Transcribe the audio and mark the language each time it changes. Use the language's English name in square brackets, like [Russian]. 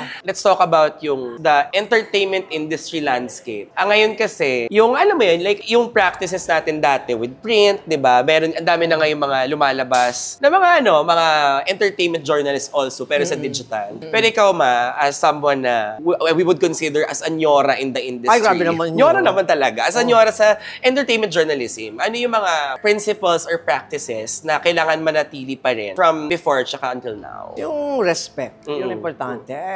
[English] Let's talk about the entertainment industry landscape. [Filipino] Ngayon kasi, yung alam mo yun, [English] like [Filipino] yung practices natin dati with print, di ba? Meron, ang dami na ngayon mga lumalabas na mga [English] entertainment journalists also, [Filipino] pero sa digital. Pero ikaw [English] as someone na we would consider as a nyora in the industry. [Filipino] Ay, grabe naman Nyora naman talaga. [English] As a nyora [Filipino] sa entertainment journalism, ano yung mga [English] principles or practices [Filipino] na kailangan manatili pa rin [English] from before [Filipino] tsaka [English] until now? [Filipino] Yung respect, yung importante.